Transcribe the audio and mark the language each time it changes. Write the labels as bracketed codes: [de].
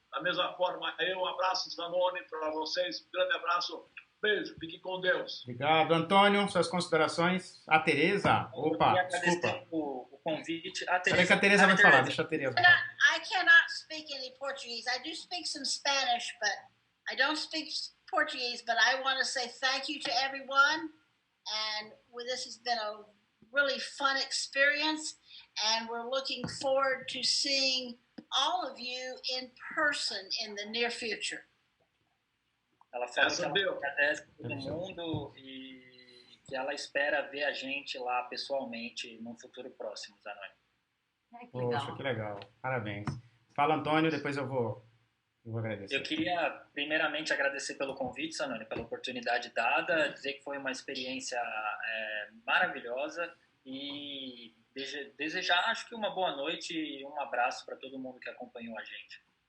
[pt] Da mesma forma, um abraço, Zanoni, para vocês, um grande abraço, beijo, fique com Deus. Obrigado, Antônio, suas considerações. A Teresa, opa, desculpa. O convite. Peraí que a Teresa vai falar, deixa a Teresa falar. [en] I cannot speak any Portuguese. I do speak some Spanish, but I don't speak Portuguese, but I want to say thank you to everyone. And this has been a really fun experience, and we're looking forward to seeing all of you in person in the near future. [pt] Ela falou que ela agradece todo mundo e que ela espera ver a gente lá pessoalmente num futuro próximo, Zanoni. Poxa, que legal. Parabéns. Fala, Antônio, depois eu vou agradecer. Eu queria, primeiramente, agradecer pelo convite, Zanoni, pela oportunidade dada, dizer que foi uma experiência maravilhosa e desejar, acho que uma boa noite e um abraço para todo mundo que acompanhou a gente.